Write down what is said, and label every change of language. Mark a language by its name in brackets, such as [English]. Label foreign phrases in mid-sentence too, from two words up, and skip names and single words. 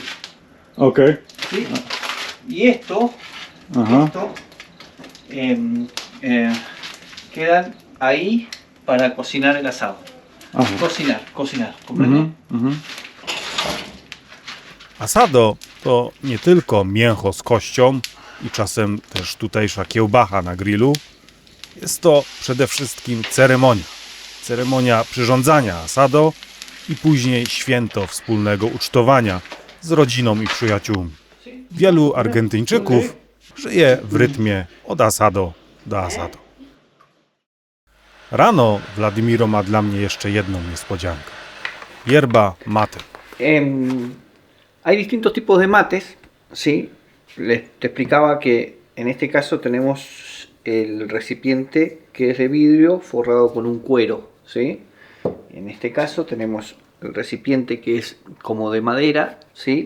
[Spanish] ok. ¿Sí? Y esto, Ajá. esto quedan ahí para cocinar el asado. Ajá. Cocinar, ¿comprende? Mhm, mhm. [Polish] Asado to nie tylko mięcho z kością i czasem też tutejsza kiełbacha na grillu. Jest to przede wszystkim ceremonia. Ceremonia przyrządzania asado i później święto wspólnego ucztowania z rodziną i przyjaciółmi. Wielu Argentyńczyków żyje w rytmie od asado do asado. Rano Wladimiro ma dla mnie jeszcze jedną niespodziankę. Yerba mate. [Spanish] Hay distintos tipos de mates, ¿sí? Te explicaba que en este caso tenemos el recipiente que es de vidrio forrado con un cuero, ¿sí? En este caso tenemos el recipiente que es como de madera, ¿sí?